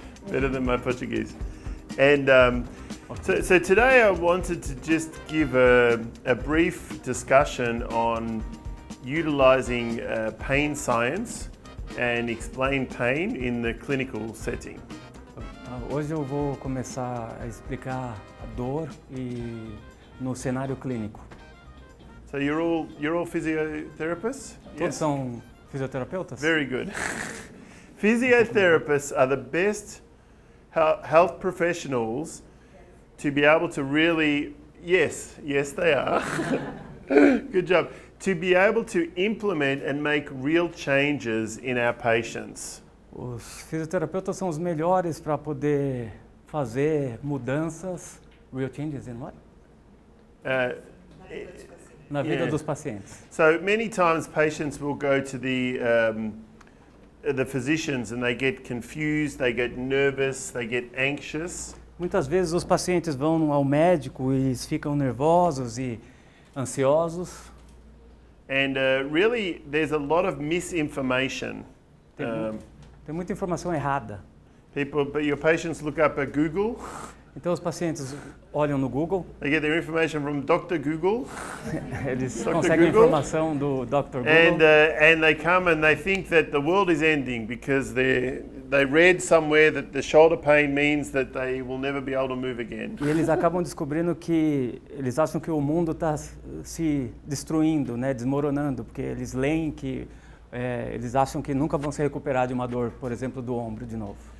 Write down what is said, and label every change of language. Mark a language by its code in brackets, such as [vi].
[en] Better than my Portuguese. And so today I wanted to just give a brief discussion on utilizing pain science and explain pain in the clinical setting. [pt] Hoje eu vou começar a explicar a dor no cenário clínico. [en] So you're all physiotherapists? [pt] Todos são fisioterapeutas? [en] Very good. Physiotherapists are the best health professionals to be able to really, yes they are. Good job. To be able to implement and make real changes in our patients. [pt] Os fisioterapeutas são os melhores para poder fazer mudanças, real changes in what? Na vida dos pacientes. [en] So many times patients will go to the physicians and they get confused, they get nervous, they get anxious. [pt] Muitas vezes os pacientes vão ao médico e ficam nervosos e ansiosos. [en] And really there's a lot of misinformation. [pt] Tem muita informação errada. [en] But your patients look up at Google. [pt] Então os pacientes olham no Google. [en] They get their information from Dr. Google. [pt] Eles [en] Dr. [pt] conseguem [en] Google. [pt] informação do Dr. Google. [en] And they come and they think that the world is ending because they read somewhere that the shoulder pain means that they will never be able to move again. [pt] E eles acabam descobrindo que eles acham que o mundo está se destruindo, né, desmoronando, porque eles leem que eles acham que nunca vão se recuperar de uma dor, por exemplo, do ombro de novo.